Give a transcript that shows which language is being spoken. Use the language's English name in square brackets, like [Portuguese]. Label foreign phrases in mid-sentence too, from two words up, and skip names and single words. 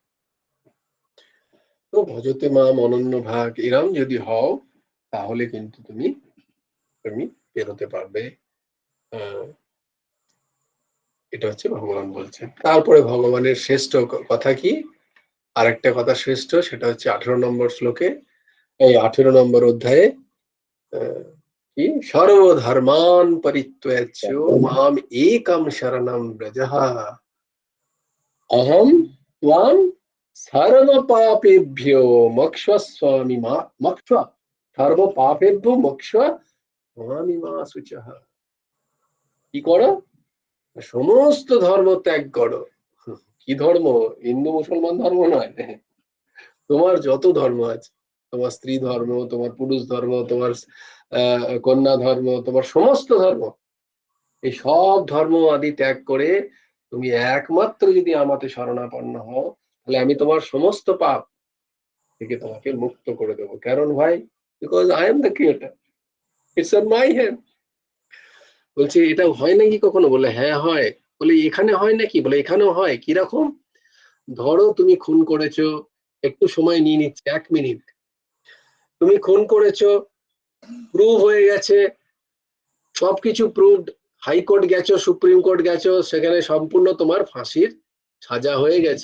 [Bangla] তো [Sanskrit] ভজতে মাম অনন্য ভাগ [Bangla] এরম যদি হও, তাহলে কিন্তু তুমি বেরোতে পারবে। এটা হচ্ছে ভগবান বলছেন। তারপরে ভগবানের শ্রেষ্ঠ কথা কি, আরেকটা কথা শ্রেষ্ঠ, সেটা হচ্ছে 18 নম্বর শ্লোকে, এই 18 নম্বর অধ্যায়ে কি, [Sanskrit] সর্বধর্মান পরিত্যজ্য মাম একম শরণম ব্রজঃ অহম ত্বাং সর্ব পাপেভ্যো মোক্ষয়িষ্যামি সর্ব পাপেভ্যো মোক্ষয়িষ্যামি মা শুচঃ। [Bangla] কি করো? সমস্ত ধর্ম ত্যাগ করো। কি ধর্ম? হিন্দু মুসলমান ধর্ম নয়, তোমার যত ধর্ম আছে তোমার স্ত্রী ধর্ম, তোমার পুরুষ ধর্ম, তোমার কন্যা ধর্ম, তোমার সমস্ত ধর্ম, এই সব ধর্ম আদি ত্যাগ করে তুমি একমাত্র যদি আমাতে শরণাপন্ন হও, তাহলে আমি তোমার সমস্ত পাপ থেকে তোমাকে মুক্ত করে দেবো। কারণ ভাই, [English] because I am the creator, it's on my hand. [Bangla] বলছে এটা হয় নাকি কখনো? বলে হ্যাঁ হয়। বলে এখানে হয় নাকি? বলে এখানেও হয়। কিরকম? ধরো তুমি খুন করেছো, একটু সময় নিয়ে নিচ্ছে, 1 মিনিট। তুমি খুন করেছো, প্রুভ হয়ে গেছে, সবকিছু প্রুভড, হাইকোর্ট গেছো, সুপ্রিম কোর্ট গেছো, সেখানে সম্পূর্ণ তোমার ফাঁসির সাজা হয়ে গেছে।